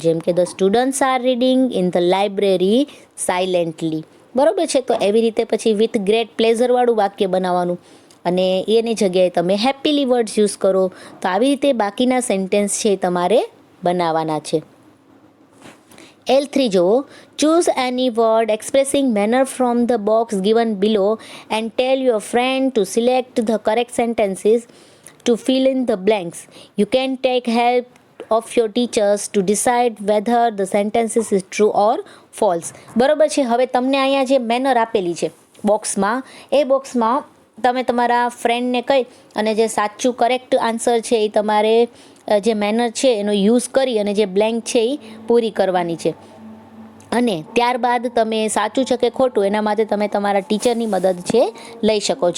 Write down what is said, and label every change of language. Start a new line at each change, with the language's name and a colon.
English: જેમ કે the students are reading in the library silently.
Gujarati: બરોબર છે, તો એવી રીતે પછી વિથ ગ્રેટ પ્લેઝરવાળું વાક્ય બનાવવાનું, અને એની જગ્યાએ તમે હેપીલી વર્ડ્સ યુઝ કરો. તો આવી રીતે બાકીના સેન્ટેન્સ છે તમારે બનાવવાના છે. L3 જુઓ.
English: Choose any word expressing manner from the box given below and tell your friend to select the correct sentences to fill in the blanks. You can take help of your teachers to decide whether the sentences is true or false.
Gujarati: બરોબર છે. હવે તમને અહીંયા જે manner આપેલી છે બોક્સમાં, એ બોક્સમાં તમે તમારા ફ્રેન્ડને કહી અને જે સાચું કરેક્ટ આન્સર છે એ તમારે જે મેનર છે એનો યુઝ કરી અને જે બ્લેન્ક છે એ પૂરી કરવાની છે. અને ત્યારબાદ તમે સાચું છે કે ખોટું એના માટે તમે તમારા ટીચરની મદદ છે લઈ શકો.